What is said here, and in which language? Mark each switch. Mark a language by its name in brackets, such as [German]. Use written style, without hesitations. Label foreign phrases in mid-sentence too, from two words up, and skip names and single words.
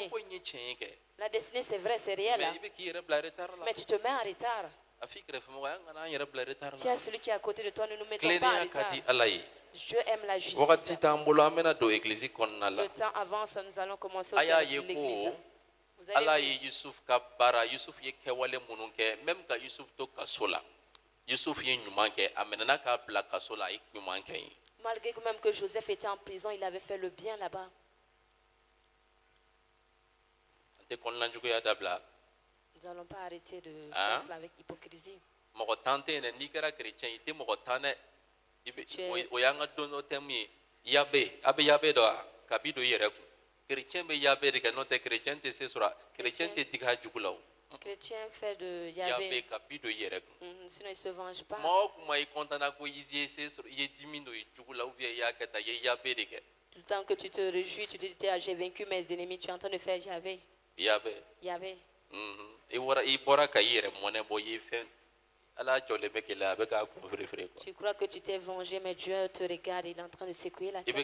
[French] La destinée, c'est vrai, c'est réel. Mais tu te mets en retard. Tiens, celui qui est à côté de toi, ne nous mettons pas en retard. Dieu aime la justice. Le temps avance, nous allons commencer aussi avec l'église. Vous allez [Bambara] Yusuf ka bara Yusuf ye kewale munun ke même ka Yusuf to kasola Yusuf ye ɲuman kɛ a mɛnna k'a bila kaso la a ye ɲuman kɛ yen. [French] Malgré que même que Joseph était en prison, il avait fait le bien là-bas. [Bambara] An tɛ kɔnɔnajuguya dabila. [French] Nous n'allons pas arrêter de faire cela avec hypocrisie. [Bambara] Mɔgɔ tan tɛ yen dɛ n'i kɛra chrétien i tɛ mɔgɔ tan dɛ o y'an ka don dɔ thème ye yabe a bɛ yabe dɔn wa kabi don i yɛrɛ kun chrétien bɛ yabe de kɛ n'o tɛ chrétien tɛ se sɔrɔ chrétien tɛ digi a jugu la o. [French] Chrétien fait de Yahvé. Sinon il ne se venge pas. Tout le temps que tu te réjouis, tu te dis j'ai vaincu mes ennemis, tu es en train de faire Yahvé. Yahvé. Tu crois que tu t'es vengé, mais Dieu te regarde, il est en train de secouer la tête.